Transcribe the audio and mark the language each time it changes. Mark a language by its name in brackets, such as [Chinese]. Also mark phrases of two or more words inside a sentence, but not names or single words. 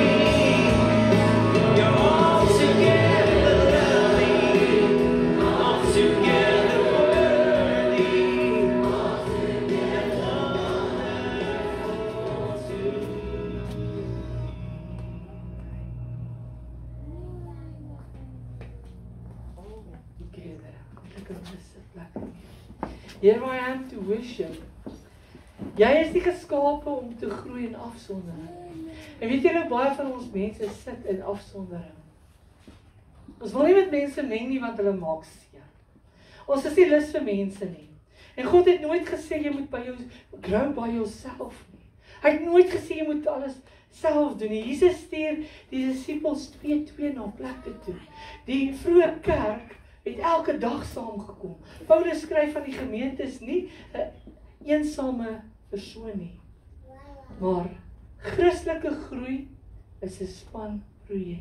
[English] You're altogether lovely, altogether worthy, altogether wonderful to me. Together. [Afrikaans] Lekker rustig plek. [English] Here I am to worship. [Afrikaans] Jy is nie geskape om te groei in afsondering. En weet julle, baie van ons mense sit in afsondering. Ons wil nie met mense meng nie want hulle maak seer. Ons is nie lus vir mense nie. En God het nooit gesê jy moet by jou [English] grow by yourself [Afrikaans] nie. Hy het nooit gesê jy moet alles self doen nie. Jesus stuur die disippels 2-2 na plekke toe. Die vroeë kerk het elke dag saamgekom. Paulus skryf van die gemeente is nie 'n eensame persoon nie. Maar Christelike groei is 'n spanprojek.